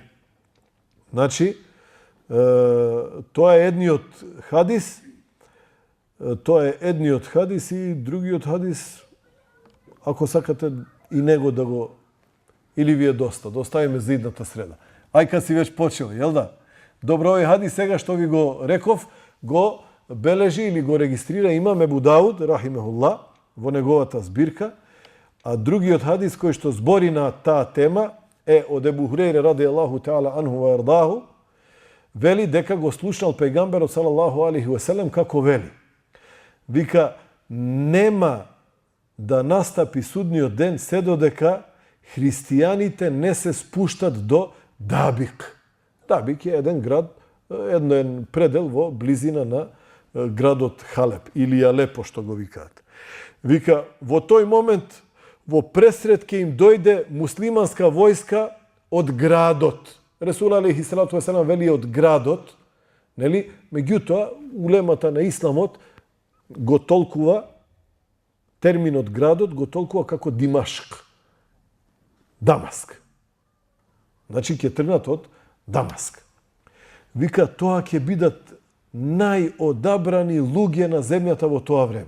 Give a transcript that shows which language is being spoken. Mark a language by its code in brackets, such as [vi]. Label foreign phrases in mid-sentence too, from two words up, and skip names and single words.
[mk] Значи, тоа е едниот хадис, и другиот хадис, ако сакате и него да го, или ви е доста, да оставиме за идната среда. Ајка си веќе почел, јел да? Добро, овој хадис сега што ви го реков, го бележи или го регистрира имам Ебу Дауд, рахимехулла, во неговата збирка, а другиот хадис кој што збори на таа тема е од Ебу Хурейре [ar] رضي الله تعالى عنه وأرضاه, [mk] вели дека го слушнал пејгамберот [ar] صلى الله عليه وسلم [mk] како вели. Вика, нема да настапи судниот ден се додека христијаните не се спуштат до Дабик. Дабик е еден град, еден предел во близина на градот Халеп или Алепо што го викаат. Вика, во тој момент во пресред ќе им дојде муслиманска војска од градот. [ar] رسول عليه الصلاة والسلام [mk] вели од градот, нели? Меѓутоа, улемата на исламот го толкува, терминот градот го толкува како Димашк. Дамаск. Значи ќе тргнат од Дамаск. Вика, тоа ќе бидат најодабрани луѓе на земјата во тоа време.